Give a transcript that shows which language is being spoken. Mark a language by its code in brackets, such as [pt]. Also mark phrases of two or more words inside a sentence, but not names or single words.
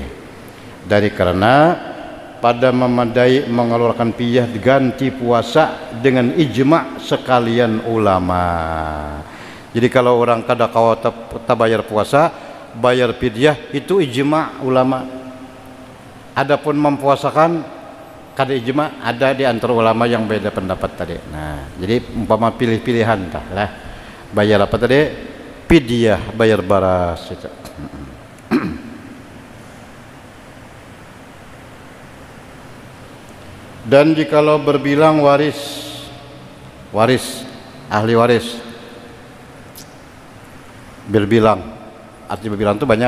[id] Dari karena pada memadai mengeluarkan fidyah diganti puasa dengan ijma' sekalian ulama. [bjn] Jadi kalau orang kada kawa bayar puasa, bayar fidyah itu ijma' ulama. Adapun mempuasakan kada ijma', [id] ada di antara ulama yang beda pendapat tadi. [bjn] Nah, jadi umpama pilih-pilihan lah. Bayar apa tadi? Fidyah, bayar baras itu. [id] Dan jikalau berbilang waris, ahli waris, berbilang, arti berbilang itu banyak.